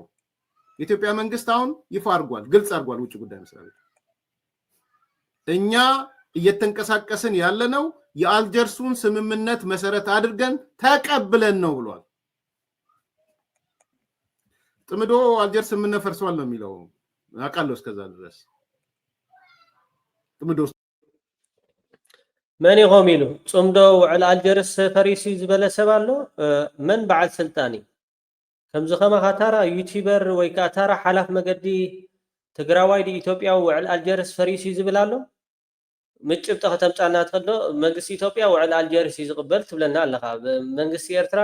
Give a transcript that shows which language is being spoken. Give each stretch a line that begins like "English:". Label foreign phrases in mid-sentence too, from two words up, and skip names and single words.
Amharic: የኢትዮጵያ መንግስት አሁን ይፋ አድርጓል፣ ግልጽ አድርጓል። ውጭ ጉዳይ መስሪያ ቤት እኛ እየተንቀሳቀስን ያለነው የአልጀርሱን ስምምነት መሰረት አድርገን ተቀብለን ነው ብሏል። ጥምዶ አልጀርስ ስምምነት ፈርሷል ነው የሚለው አቃለው። እስከዛ ድረስ ጥምዶ
Tigrinya: መን ይቆም ኢሉ ጽምዶ ውዕል አልጀርስ ፈሪሲ ዝበለ ሰብ ኣሎ መን በዓል ስልጣኒ ከምዚ ኸማ ካታራ ዩቲዩበር ወይ ካታራ ሓላፍ መገዲ ትግራዋይ ዲ ኢትዮጵያ ውዕል አልጀርስ ፈሪሲ ዝብል ኣሎ ምጭብጠ ከተምጻና ተኸዶ መንግስቲ ኢትዮጵያ ውዕል አልጀርስ ይዝቅበል ትብለና ኣለኻ። መንግስቲ ኤርትራ